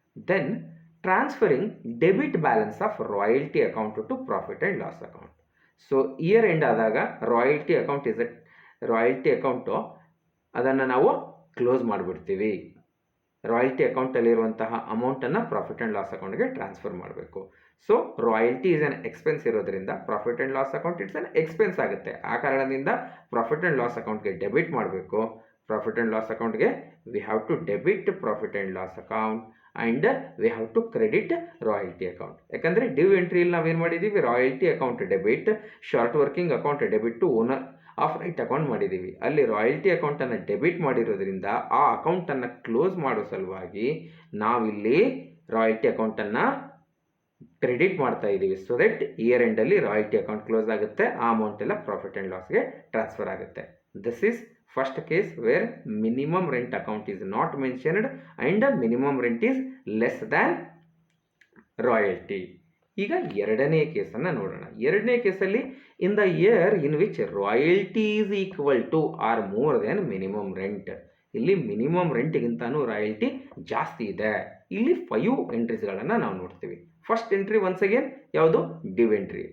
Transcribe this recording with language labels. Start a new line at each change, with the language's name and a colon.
English: Then transferring debit balance of royalty account to profit and loss account.
Kannada: So year end ಆದಾಗ royalty account is royalty account ಅದನ್ನು ನಾವು close ಮಾಡಿಬಿಡ್ತೀವಿ. Royalty ಅಕೌಂಟಲ್ಲಿರುವಂತಹ ಅಮೌಂಟನ್ನು profit and loss ಅಕೌಂಟ್ಗೆ transfer ಮಾಡಬೇಕು. So royalty is an expense ಇರೋದ್ರಿಂದ profit and loss account it's an expense ಆಗುತ್ತೆ. ಆ ಕಾರಣದಿಂದ ಪ್ರಾಫಿಟ್ ಆ್ಯಂಡ್ ಲಾಸ್ ಅಕೌಂಟ್ಗೆ
English: Debit ಮಾಡಬೇಕು. Profit and loss ಅಕೌಂಟ್ಗೆ we have to debit profit and loss account and we have to credit royalty account.
Kannada: ಯಾಕಂದರೆ due ಎಂಟ್ರಿಯಲ್ಲಿ ನಾವೇನು ಮಾಡಿದ್ದೀವಿ? Royalty account debit, short working account debit to owner of right account ಮಾಡಿದ್ದೀವಿ. ಅಲ್ಲಿ royalty ಅಕೌಂಟನ್ನು debit ಮಾಡಿರೋದ್ರಿಂದ ಆ ಅಕೌಂಟನ್ನು ಕ್ಲೋಸ್ ಮಾಡೋ ಸಲುವಾಗಿ ನಾವಿಲ್ಲಿ ರಾಯಲ್ಟಿ ಅಕೌಂಟನ್ನು ಕ್ರೆಡಿಟ್ ಮಾಡ್ತಾ ಇದ್ದೀವಿ. So that year ಎಂಡಲ್ಲಿ royalty account close ಆಗುತ್ತೆ, ಆ ಅಮೌಂಟ್ ಎಲ್ಲ ಪ್ರಾಫಿಟ್ ಆ್ಯಂಡ್ ಲಾಸ್ಗೆ ಟ್ರಾನ್ಸ್ಫರ್ ಆಗುತ್ತೆ.
English: This is first case where minimum rent account is not mentioned and minimum rent is less than royalty.
Kannada: ಈಗ ಎರಡನೇ ಕೇಸನ್ನು ನೋಡೋಣ. ಎರಡನೇ ಕೇಸಲ್ಲಿ
English: In the year in which royalty is equal to or more than minimum rent.
Kannada: ಇಲ್ಲಿ minimum ರೆಂಟ್ಗಿಂತನೂ royalty ಜಾಸ್ತಿ ಇದೆ. ಇಲ್ಲಿ 5 ಎಂಟ್ರೀಸ್ಗಳನ್ನು ನಾವು ನೋಡ್ತೀವಿ. ಫಸ್ಟ್ ಎಂಟ್ರಿ ಒನ್ಸ್ ಅಗೇನ್ ಯಾವುದು? Due entry.